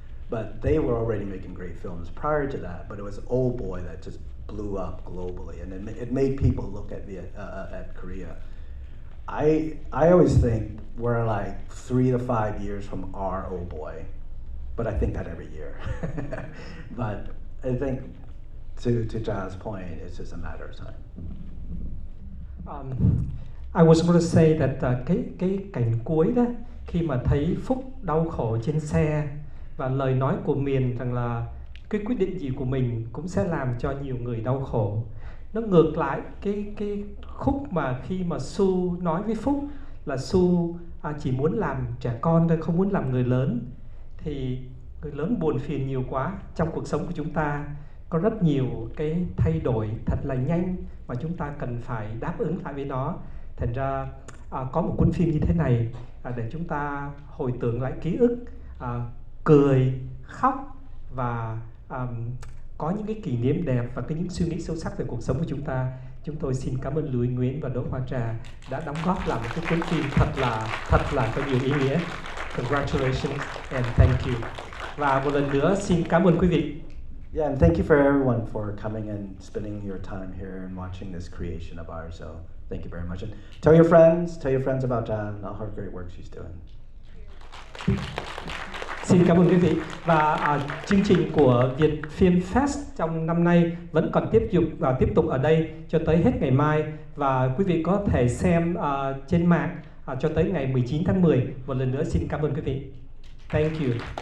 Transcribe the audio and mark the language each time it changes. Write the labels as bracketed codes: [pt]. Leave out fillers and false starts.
[en] But they were already making great films prior to that, but it was Old Boy that just blew up globally, and it made people look at Korea. I always think we're like 3 to 5 years from our Old Boy, but I think that every year. But I think to Ja's point, it's just a matter of time. I was going to say that [vi] cái cảnh cuối đó, khi mà thấy Phúc đau khổ trên xe và lời nói của Miền rằng là cái quyết định gì của mình cũng sẽ làm cho nhiều người đau khổ. Nó ngược lại cái khúc mà khi mà Su nói với Phúc là Su chỉ muốn làm trẻ con thôi, không muốn làm người lớn. Thì người lớn buồn phiền nhiều quá. Trong cuộc sống của chúng ta có rất nhiều cái thay đổi thật là nhanh mà chúng ta cần phải đáp ứng lại với nó. Thành ra có một cuốn phim như thế này để chúng ta hồi tưởng lại ký ức, cười, khóc và có những cái kỷ niệm đẹp và những suy nghĩ sâu sắc về cuộc sống của chúng ta. Chúng tôi xin cảm ơn Louie Nguyen và Do Hoa Tra đã đóng góp làm một cái cuốn phim thật là có nhiều ý nghĩa. [en] Congratulations and thank you. [vi] Và một lần nữa xin cảm ơn quý vị. [en] Yeah, and thank you for everyone for coming and spending your time here and watching this creation of ours. So thank you very much. And tell your friends about Jan and all her great work she's doing. [vi] Xin cảm ơn quý vị. Và chương trình của Viet Film Fest trong năm nay vẫn còn tiếp tục ở đây cho tới hết ngày mai. Và quý vị có thể xem trên mạng cho tới ngày 19 tháng 10. Một lần nữa xin cảm ơn quý vị. [en] Thank you.